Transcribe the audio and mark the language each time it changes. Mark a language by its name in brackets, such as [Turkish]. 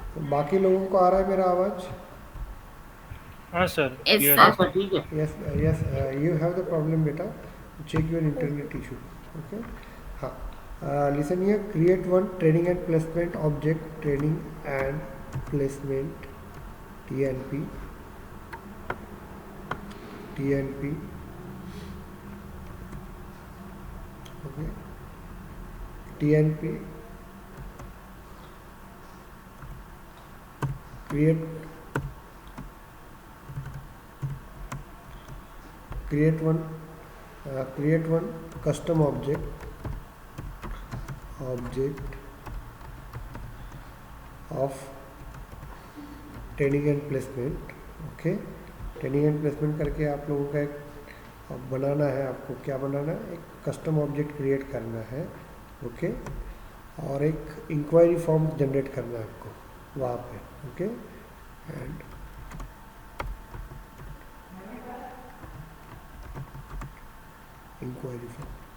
[Hindi] बाकी लोगों को आ रहा है मेरा आवाज? हाँ सर, [English] Yes, clear sir. [Hindi] है. हाँ सर, ठीक है. [English] Yes, yes, you have the problem, beta. Check your internet issue. Okay. हाँ. Listen here. Create one training and placement object. Training and placement. TNP. TNP. Okay. TNP. Create one custom object of training and placement. [Hindi] Okay, training and placement करके आप लोगों का एक बनाना है. आपको क्या बनाना है? एक कस्टम ऑब्जेक्ट क्रिएट करना है. ओके, और एक इंक्वायरी फॉर्म जनरेट करना है आपको वहाँ पे. [English] Okay, and enquiry form.